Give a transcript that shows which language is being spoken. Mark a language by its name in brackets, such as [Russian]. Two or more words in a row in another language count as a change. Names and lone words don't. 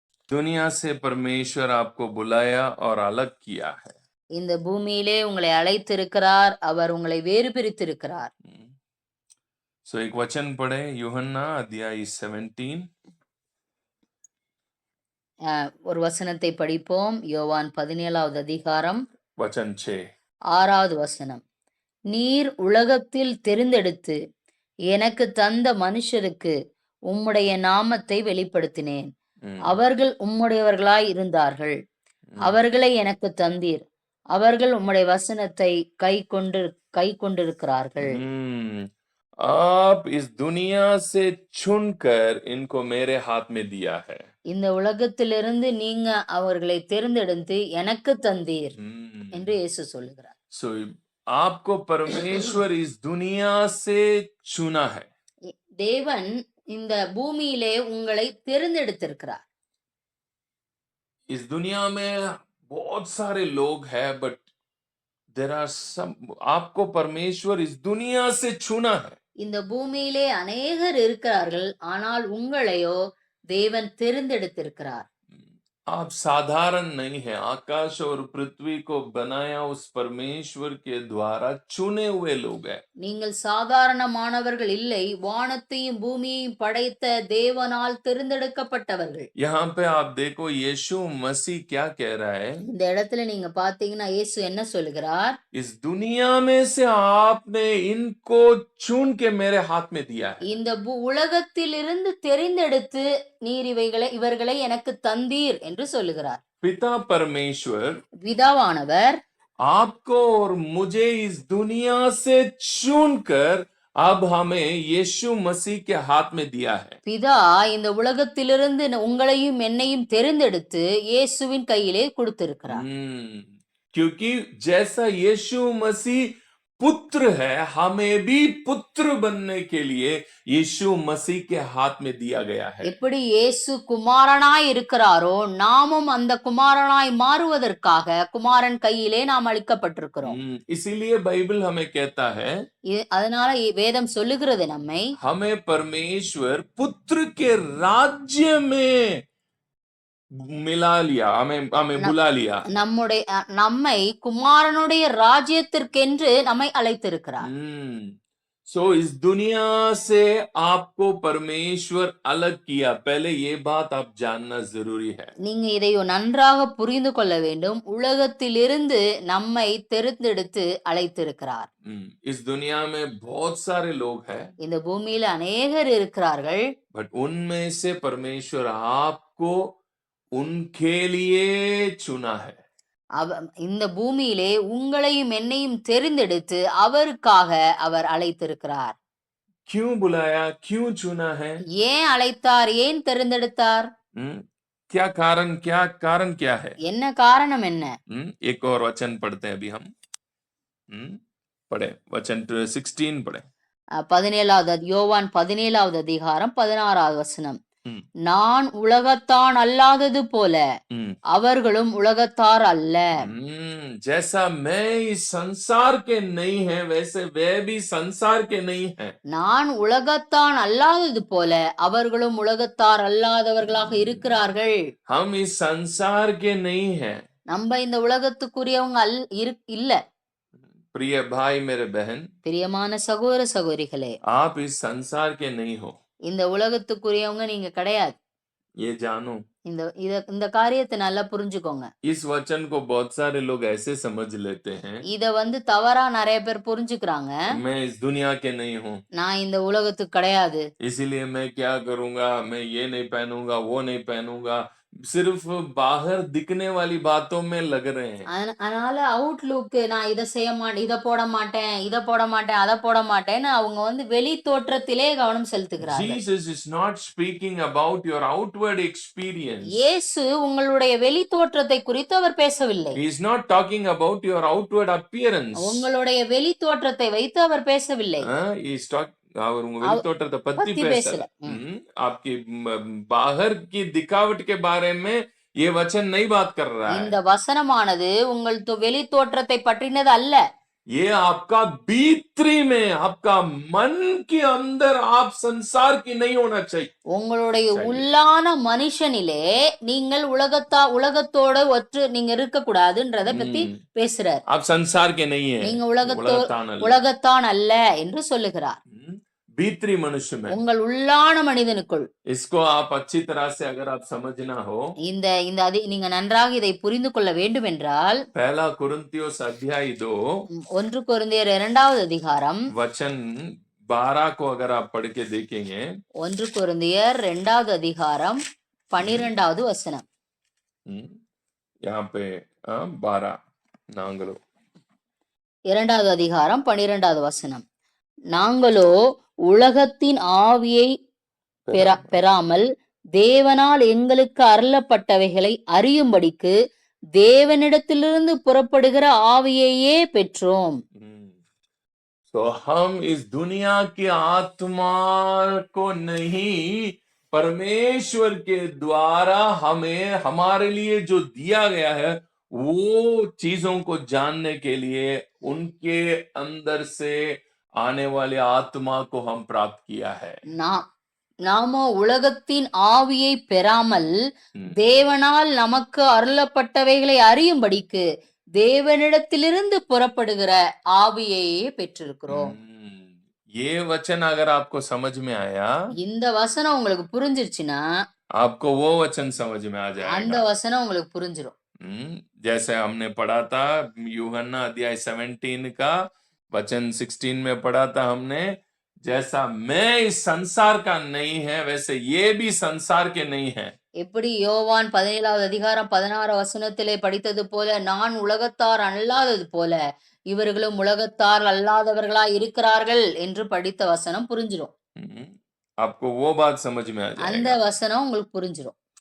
[Hindi] दुनिया से परमेश्वर आपको बुलाया और अलग किया है। [Tamil] இந்த பூமியிலே உங்களை அழைத்திருக்கிறார், அவர் உங்களை வேறு பிரித்திருக்கிறார். [Hindi] सो एक वचन पढ़े, यूहन्ना अध्याय 17 [Tamil] ஒரு வசனத்தை படிப்போம். யோவான் 17வது அதிகாரம் [Hindi] वचन 6। [Tamil] 6வது வசனம். நீர் உலகத்தில் தெரிந்தெடுத்து எனக்கு தந்த மனுஷருக்கு உம்முடைய நாமத்தை வெளிப்படுத்தினேன். அவர்கள் உம்முடையவர்களாய் இருந்தார்கள். அவர்களை எனக்கு தந்தீர். அவர்கள் உம்முடைய வசனத்தை கை கொண்டிருக்கிறார்கள். [Hindi] आप इस दुनिया से चुनकर इनको मेरे हाथ में दिया है। [Tamil] இந்த உலகத்திலிருந்து நீங்க அவர்களை தேர்ந்தெடுத்து எனக்கு தந்தீர் என்று இயேசு சொல்லுகிறார். [Hindi] So आपको परमेश्वर इस दुनिया से चुना है। [Tamil] தேவன் இந்த பூமியிலே உங்களை தேர்ந்தெடுத்திருக்கிறார். [Hindi] इस दुनिया में बहुत सारे लोग हैं, [English] But there are some, [Hindi] आपको परमेश्वर इस दुनिया से चुना है। [Tamil] இந்த பூமியிலே அநேகர் இருக்கிறார்கள், ஆனால் உங்களையோ தேவன் தேர்ந்தெடுத்திருக்கிறார். [Hindi] आप साधारण नहीं है। आकाश और पृथ्वी को बनाया उस परमेश्वर के द्वारा चुने हुए लोग हैं। [Tamil] நீங்கள் சாதாரணமானவர்கள் இல்லை, வானத்தையும் பூமியையும் படைத்த தேவனால் தேர்ந்தெடுக்கப்பட்டவர்கள். [Hindi] यहाँ पे आप देखो यीशु मसीह क्या कह रहा है। [Tamil] இந்த இடத்துல நீங்க பாத்தீங்கன்னா இயேசு என்ன சொல்லுகிறார்? [Hindi] इस दुनिया में से आपने इनको चुन के मेरे हाथ में दिया है। [Tamil] இந்த உலகத்திலிருந்து தெரிந்தெடுத்து நீர் இவர்களை எனக்கு தந்தீர் என்று சொல்லுகிறார். [Hindi] पिता परमेश्वर, [Tamil] பிதாவானவர் [Hindi] आपको और मुझे इस दुनिया से चुनकर अब हमें यीशु मसीह के हाथ में दिया है। [Tamil] பிதா இந்த உலகத்திலிருந்து உங்களையும் என்னையும் தெரிந்தெடுத்து இயேசுவின் கையிலே கொடுத்திருக்கிறார். [Hindi] क्योंकि जैसा यीशु मसीह पुत्र है, हमें भी पुत्र बनने के लिए यीशु मसीह के हाथ में दिया गया है। [Tamil] எப்படி இயேசு குமாரனாய் இருக்கிறாரோ, நாமும் அந்த குமாரனாய் மாறுவதற்காக குமாரன் கையிலே நாம் அளிக்கப்பட்டிருக்கிறோம். [Hindi] इसीलिए बाइबल हमें कहता है, [Tamil] அதனால வேதம் சொல்லுகிறது நம்மை, [Hindi] हमें परमेश्वर पुत्र के राज्य में मिला लिया, हमें बुला लिया। [Tamil] நம்மை குமாரனுடைய ராஜ்யத்திற்கென்று நம்மை அழைத்திருக்கிறார். [Hindi] सो इस दुनिया से आपको परमेश्वर अलग किया। पहले ये बात आप जानना जरूरी है। [Tamil] நீங்க இதை நன்றாக புரிந்து கொள்ள வேண்டும். உலகத்திலிருந்து நம்மை தெரிந்தெடுத்து அழைத்திருக்கிறார். [Hindi] इस दुनिया में बहुत सारे लोग हैं, [Tamil] இந்த பூமியில அநேகர் இருக்கிறார்கள், [Hindi] बट उनमें से परमेश्वर आपको उनके लिए चुना है। [Tamil] இந்த பூமியிலே உங்களையும் என்னையும் தெரிந்தெடுத்து அவருக்காக அவர் அழைத்திருக்கிறார். [Hindi] क्यों बुलाया, क्यों चुना है? [Tamil] ஏன் அழைத்தார், ஏன் தெரிந்தெடுத்தார்? [Hindi] क्या कारण क्या है? [Tamil] என்ன காரணம் என்ன? [Hindi] एक और वचन पढ़ते हैं अभी हम। पढ़े वचन 16 पढ़े। [Tamil] 17வது யோவான் 17வது அதிகாரம் 16வது வசனம். நான் உலகத்தான் அல்லாதது போல அவர்களும் உலகத்தார் அல்ல. [Hindi] जैसा मैं इस संसार के नहीं है, वैसे वे भी संसार के नहीं है। [Tamil] நான் உலகத்தான் அல்லாதது போல அவர்களும் உலகத்தார் அல்லாதவர்களாக இருக்கிறார்கள். [Hindi] हम इस संसार के नहीं है। [Tamil] நம்ம இந்த உலகத்துக்குரியவங்க இல்ல. [Hindi] प्रिय भाई मेरे बहन, [Tamil] பிரியமான சகோதர சகோதரிகளே, [Hindi] आप इस संसार के नहीं हो। [Tamil] இந்த உலகத்துக்குரியவங்க நீங்க கிடையாது. [Hindi] ये जानो। [Tamil] இந்த காரியத்தை நல்லா புரிஞ்சுக்கோங்க. [Hindi] इस वचन को बहुत सारे लोग ऐसे समझ लेते हैं, [Tamil] இத தவறா நிறைய பேர் புரிஞ்சுக்கிறாங்க. [Hindi] मैं इस दुनिया के नहीं हूँ, [Tamil] நான் இந்த உலகத்துக்கு கிடையாது, [Hindi] इसीलिए मैं क्या करूंगा, मैं ये नहीं पहनूंगा, वो नहीं पहनूंगा, सिर्फ बाहर दिखने वाली बातों में लग रहे हैं। [Tamil] அதனால அவுட்லுக், நான் இத செய்ய மாட்டேன், இத போட மாட்டேன், இத போட மாட்டேன், அத போட மாட்டேன்னு அவங்க வெளி தோற்றத்திலே கவனம் செலுத்துகிறார்கள். [English] Jesus is not speaking about your outward experience. [Tamil] இயேசு உங்களுடைய வெளி தோற்றத்தை குறித்து அவர் பேசவில்லை. [English] He is not talking about your outward appearance. [Tamil] உங்களுடைய வெளி தோற்றத்தை வைத்து அவர் பேசவில்லை. [English] He is talking, [Tamil] அவர் உங்க வெளி தோற்றத்தை பத்தி பேசல. [Hindi] आपकी बाहर की दिखावट के बारे में ये वचन नहीं बात कर रहा है. [Tamil] இந்த வசனமானது உங்கள் வெளி தோற்றத்தை பற்றினது அல்ல. [Hindi] ये आपका भीतरी में, आपका मन के अंदर आप संसार की नहीं होना चाहिए [Tamil] உங்களுடைய [Hindi] चाहिए [Tamil] உள்ளான மனுஷனிலே நீங்கள் உலகத்தோட நீங்க இருக்க கூடாதுன்றத பத்தி हम्म பேசுறார். [Hindi] आप संसार के नहीं है, [Tamil] நீங்க உலகத்தான் அல்ல உலகத்தான் அல்ல என்று சொல்லுகிறார். [Hindi] भीतरी मनुष्य में [Tamil] உங்கள் உள்ளான மனிதனுக்குள் [Hindi] इसको आप अच्छी तरह से अगर आप समझना हो, [Tamil] இந்த இந்த நீங்க நன்றாக இதை புரிந்து கொள்ள வேண்டும் என்றால் [Hindi] पहला कुरिन्थियोस अध्याय 2 [Tamil] 1 கொரிந்தியர் 2வது அதிகாரம் [Hindi] वचन 12 को अगर आप पढ़ के देखेंगे, [Tamil] 1 கொரிந்தியர் 2வது அதிகாரம் 12வது வசனம். [Hindi] यहाँ पे 12 நாங்களோ [Tamil] 2வது அதிகாரம் 12வது வசனம். நாங்களோ உலகத்தின் ஆவியை பெறாமல் தேவனால் எங்களுக்கு அருளப்பட்டவைகளை அறியும்படிக்கு தேவனிடத்திலிருந்து புறப்படுகிற ஆவியையே பெற்றோம். [Hindi] तो हम इस दुनिया की आत्मा को नहीं, परमेश्वर के द्वारा हमें हमारे लिए जो दिया गया है वो चीजों को जानने के लिए उनके अंदर से आने वाले आत्मा को हम प्राप्त किया है. [Tamil] நாமோ உலகத்தின் ஆவியை பெறாமல் தேவனால் நமக்கு அருளப்பட்டவைகளை அறியும்படிக்கு தேவனிடத்திலிருந்து புறப்படுகிற ஆவியையே பெற்றிருக்கிறோம். [Hindi] ये वचन अगर आपको समझ में आया, [Tamil] இந்த வசனம் உங்களுக்கு புரிஞ்சிருச்சுன்னா [Hindi] आपको वो वचन समझ में आ जाएगा. [Tamil] அந்த வசனம் உங்களுக்கு புரிஞ்சிரும். [Hindi] जैसे हमने पढ़ा था यूहन्ना अध्याय 17 का वचन 16 में पढ़ा था हमने, जैसा मैं इस संसार का नहीं है वैसे ये भी संसार के नहीं है. [Tamil] எப்படி யோவான் 17வது அதிகாரம் 16 வசனத்திலே படித்தது போல, நான் உலகத்தார் அல்லாதது போல இவர்களும் உலகத்தார் அல்லாதவர்களாய் இருக்கிறார்கள் என்று படித்த வசனம் புரிஞ்சிரும். [Hindi] आपको वो बात समझ में आ जाएगा. [Tamil] அந்த வசனம் உங்களுக்கு புரிஞ்சிரும்.